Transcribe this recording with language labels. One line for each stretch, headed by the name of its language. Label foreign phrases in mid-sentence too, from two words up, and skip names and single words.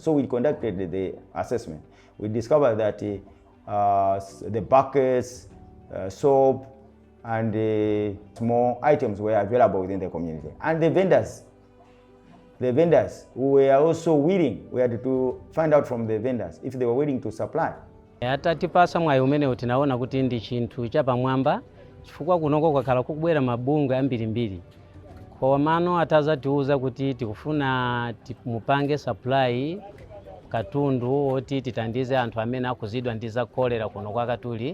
English: So we conducted the assessment. We discovered that the buckets, soap, and small items were available within the community. And the vendors were also willing. We had to find out from the vendors if they were willing to supply.
Nyanja: Atatipasa mwayi umene tinaona kuti ndi chinthu chapamwamba chifukwa kunoko kwakhala kukubwera mabungwe ambirimbiri. Komano atazatiuza kuti tikufuna mupange supply katundu oti titandize anthu amene akuzidwa ndi za cholera kuno kwa Katuli.